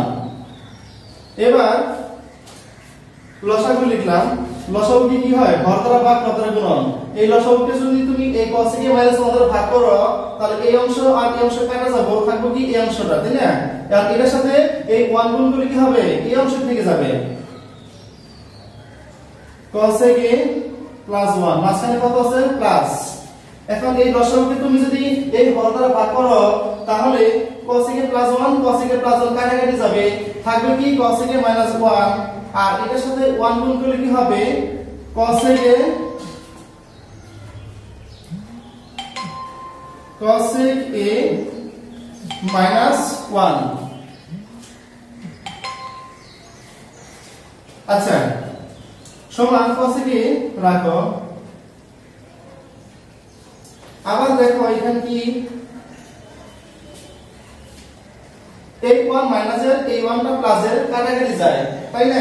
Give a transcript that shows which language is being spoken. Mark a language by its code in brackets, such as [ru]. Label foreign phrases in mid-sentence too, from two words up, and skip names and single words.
[bn] এবার লসাগু লিখলাম, লসাগু কি হয় হর দ্বারা ভাগ হর দ্বারা গুণন, এই লসাগুকে যদি তুমি এই [en] cos a minus 1 [bn] দ্বারা ভাগ করো তাহলে এই অংশ আর এই অংশ কাটা যাবে, থাকবে কি এই অংশটা, তাই না। আর এর সাথে এই 1 গুণ করলে কি হবে এই অংশ থেকে যাবে [en] cos a plus 1 [bn] মাঝখানে কত আছে প্লাস। এখন এই লসাগুকে তুমি যদি এই হর দ্বারা ভাগ করো তাহলে [en] cos a plus 1 cos a plus 1 [bn] কাটাকাটি যাবে, থাকবে কি [en] cos a minus 1 [bn] আর এটার সাথে 1 গুণ করলে কি হবে [en] cos a minus 1। [bn] আচ্ছা সমান cos a রাখো, আবার দেখো এখানে কি এই 1 মাইনাসের এই 1 টা প্লাসের কাটাকাটি যায়, তাই না।